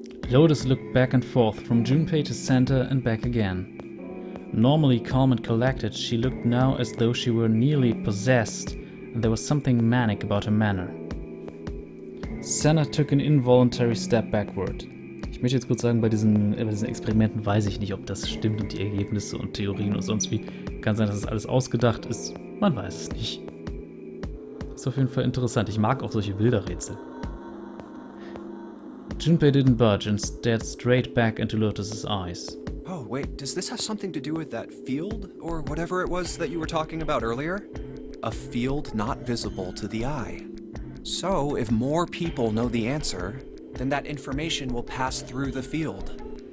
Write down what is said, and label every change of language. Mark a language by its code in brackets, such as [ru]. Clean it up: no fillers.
[en] Lotus looked back and forth from Junpei to Santa and back again. Normally calm and collected, she looked now as though she were nearly possessed, and there was something manic about her manner. Santa took an involuntary step backward. [de] Ich möchte jetzt kurz sagen, bei diesen Experimenten weiß ich nicht, ob das stimmt und die Ergebnisse und Theorien und sonst wie. Kann sein, dass das alles ausgedacht ist. Man weiß es nicht. Ist auf jeden Fall interessant. Ich mag auch solche Bilderrätsel. [en] Junpei didn't budge and stared straight back into Lotus's eyes. Oh, wait, does this have something to do with that field, or whatever it was that you were talking about earlier? A field not visible to the eye. So, if more people know the answer, then that information will pass through the field.